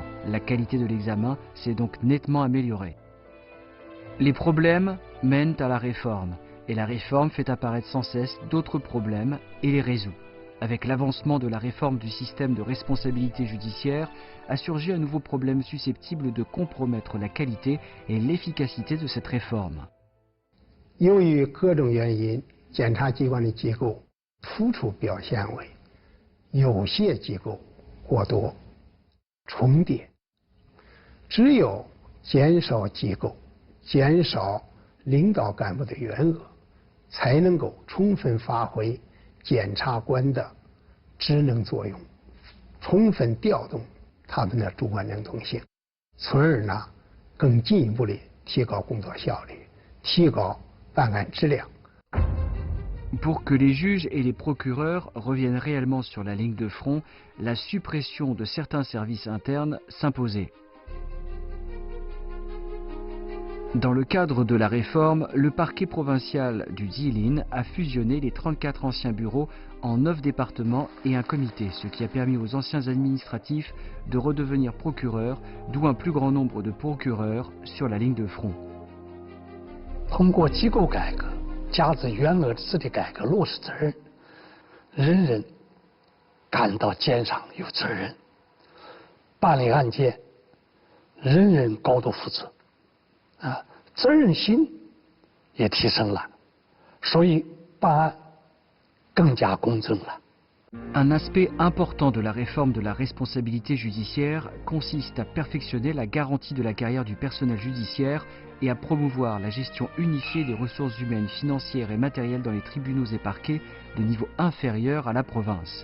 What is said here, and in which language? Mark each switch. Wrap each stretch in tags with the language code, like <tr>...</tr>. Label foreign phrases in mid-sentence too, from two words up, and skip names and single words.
<fr>La qualité de l'examen s'est donc nettement améliorée. Les problèmes mènent à la réforme, et la réforme fait apparaître sans cesse d'autres problèmes et les résout. Avec l'avancement de la réforme du système de responsabilité judiciaire, a surgi un nouveau problème susceptible de compromettre la qualité et l'efficacité de cette réforme.</fr> <zh>由于各种原因，检察机关的机构突出表现为有些机构过多、重叠，只有减少机构、减少领导干部的员额，才能够充分发挥 检察官的职能作用，充分调动他们的主观能动性，从而呢更进一步的提高工作效率，提高办案质量。</zh> <fr>Pour que les juges et les procureurs reviennent réellement sur la ligne de front, la suppression de certains services internes s'imposait. Dans le cadre de la réforme, le parquet provincial du Jilin a fusionné les 34 anciens bureaux en 9 départements et un comité, ce qui a permis aux anciens administratifs de redevenir procureurs, d'où un plus grand nombre de procureurs sur la ligne de front.</fr> <zh>通过机构改革，加之员额制的改革落实责任，人人感到肩上有责任，办理案件人人高度负责。责任心也提升了，所以办案更加公正了。</zh> <fr>Un aspect important de la réforme de la responsabilité judiciaire consiste à perfectionner la garantie de la carrière du personnel judiciaire et à promouvoir la gestion unifiée des ressources humaines, financières et matérielles dans les tribunaux et parquets de niveau inférieur à la province.</fr>